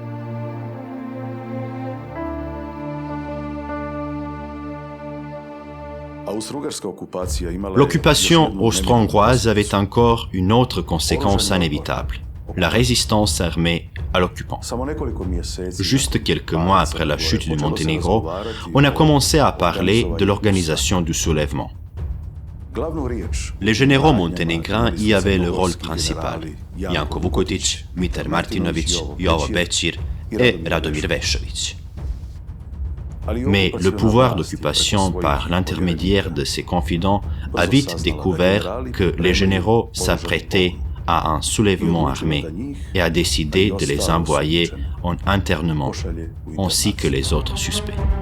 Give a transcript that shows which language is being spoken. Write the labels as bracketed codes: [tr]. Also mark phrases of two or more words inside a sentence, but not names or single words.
[fr] L'occupation austro-hongroise avait encore une autre conséquence inévitable, la résistance armée à l'occupant. Juste quelques mois après la chute du Monténégro, on a commencé à parler de l'organisation du soulèvement. Les généraux monténégrins y avaient le rôle principal. Janko Vukotić, Mitar Martinović, Jovo Becir et Radomir Vešović. Mais le pouvoir d'occupation par l'intermédiaire de ses confidents a vite découvert que les généraux s'apprêtaient à un soulèvement armé et a décidé de les envoyer en internement, ainsi que les autres suspects.